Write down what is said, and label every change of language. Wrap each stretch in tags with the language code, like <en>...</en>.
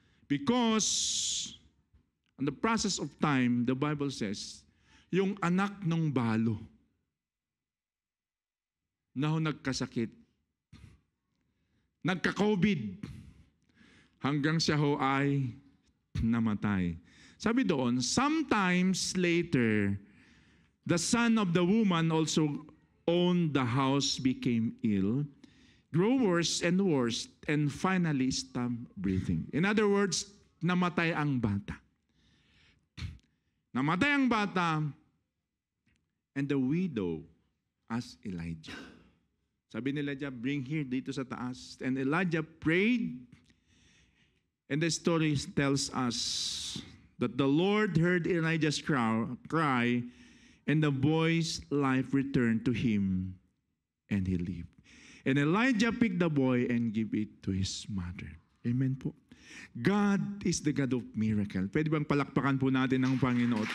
<en>Because in the process of time, the Bible says,</en> <tl>yung anak ng balo na ho nagkasakit, nagka-COVID, hanggang siya ho ay namatay. Sabi doon,</tl> <en>sometimes later, the son of the woman also owned the house, became ill, grew worse, and finally stopped breathing. In other words,</en> <tl>namatay ang bata. Namatay ang bata,</tl> <en>and the widow asked Elijah.</en> <tl>Sabi ni Elijah,</tl> <en>bring here</en> <tl>dito sa taas.</tl> <en>And Elijah prayed, and the story tells us that the Lord heard Elijah's cry, and the boy's life returned to him, and he lived. And Elijah picked the boy and gave it to his mother. Amen po. God is the God of miracle.</en> <tl>Pwede bang palakpakan po natin ang Panginoon?</tl>